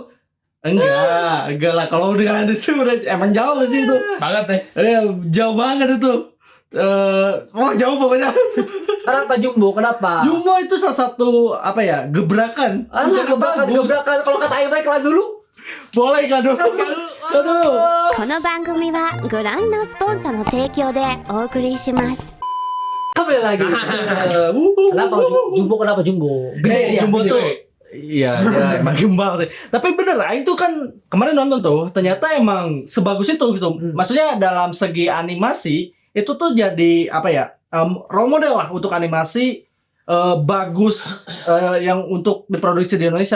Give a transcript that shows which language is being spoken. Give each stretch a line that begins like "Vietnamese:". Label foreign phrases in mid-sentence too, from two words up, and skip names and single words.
Indonesian: Enggak lah, kalau udah industri udah emang jauh sih itu. Banget ya. Jauh banget itu. Jauh pokoknya. Kenapa Jumbo? Kenapa? Jumbo itu salah satu apa ya, gebrakan. Alah, Misalnya bagus. gebrakan. Kalau kata Aing iklan dulu. Boleh kan dulu. Aduh.
Japanese: この番組はご覧のスポンサーの提供でお送りします
Indonesian: Kembali lagi. Kenapa Jumbo? Kenapa Jumbo? Gede ya. Jumbo tuh iya, ya, emang gembal sih. Tapi bener, Aing tuh kan kemarin nonton tuh, ternyata emang sebagus itu gitu. Maksudnya dalam segi animasi itu tuh jadi apa ya,
English: role model
Indonesian: lah untuk animasi bagus yang untuk diproduksi di Indonesia.